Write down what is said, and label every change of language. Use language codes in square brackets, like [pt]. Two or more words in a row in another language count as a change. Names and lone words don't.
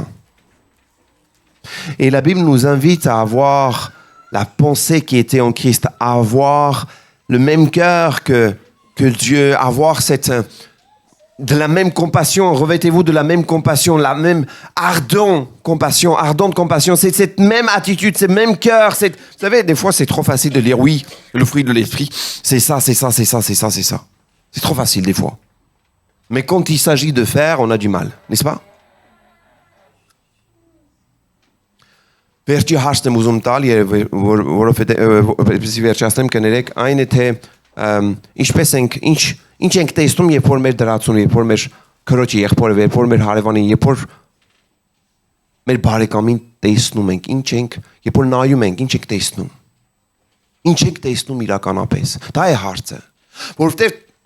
[fr] Et la Bible nous invite à avoir la pensée qui était en Christ, à avoir le même cœur que Dieu, avoir cette de la même compassion, revêtez-vous de la même compassion, la même ardente compassion, c'est cette même attitude, ce même cœur. Vous savez, des fois, c'est trop facile de dire oui, le fruit de l'esprit, c'est ça. C'est trop facile des fois. Mais quand il s'agit de faire, on a du mal, n'est-ce pas? [hy] Վերջի հարցն եմ ուզում տալ, որովհետև վերջացնեմ կներեք, այն է թե ինչպես ենք, ինչ ենք տեսնում, երբ որ մեր դրացունը, երբ որ մեր քրոջը, եղբորը, երբ որ մեր հարևանին, երբ որ մեր բարեկամին տեսնում ենք, ինչ ենք, երբ որ նայում ենք, ինչ ենք տեսնում։ Ինչ ենք տեսնում իրականապես։ Դա է հարցը։ Որովհետև